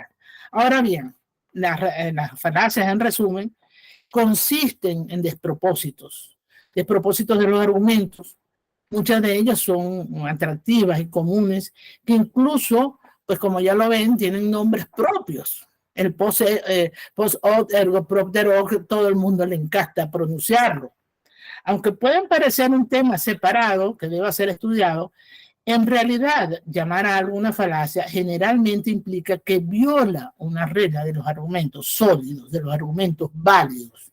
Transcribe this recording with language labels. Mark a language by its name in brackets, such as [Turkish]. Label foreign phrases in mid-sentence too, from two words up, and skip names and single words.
[Spanish] Ahora bien, las falacias en resumen consisten en despropósitos de los argumentos. Muchas de ellas son atractivas y comunes, que incluso, pues como ya lo ven, tienen nombres propios. [Latin] El post hoc ergo propter hoc, [Spanish] todo el mundo le encanta pronunciarlo. Aunque pueden parecer un tema separado que deba ser estudiado, en realidad llamar a alguna falacia generalmente implica que viola una regla de los argumentos sólidos, de los argumentos válidos.